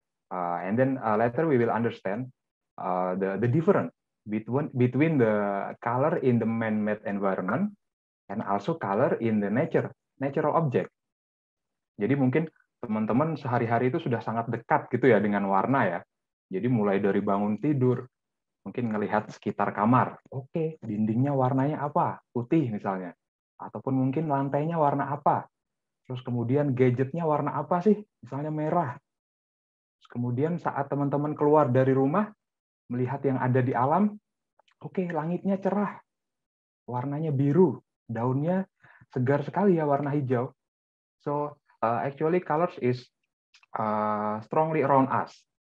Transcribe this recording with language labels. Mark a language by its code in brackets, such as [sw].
[en] And then later we will understand the difference between the color in the man-made environment and also color in the natural object. [id] Jadi mungkin teman-teman sehari-hari itu sudah sangat dekat gitu ya dengan warna ya. Jadi mulai dari bangun tidur, mungkin ngelihat sekitar kamar, oke, dindingnya warnanya apa? Putih misalnya. Ataupun mungkin lantainya warna apa? Terus kemudian gadgetnya warna apa sih? Misalnya merah. Terus kemudian saat teman-teman keluar dari rumah, melihat yang ada di alam, oke, langitnya cerah, warnanya biru, daunnya segar sekali ya warna hijau. [en] So actually colors is strongly around us.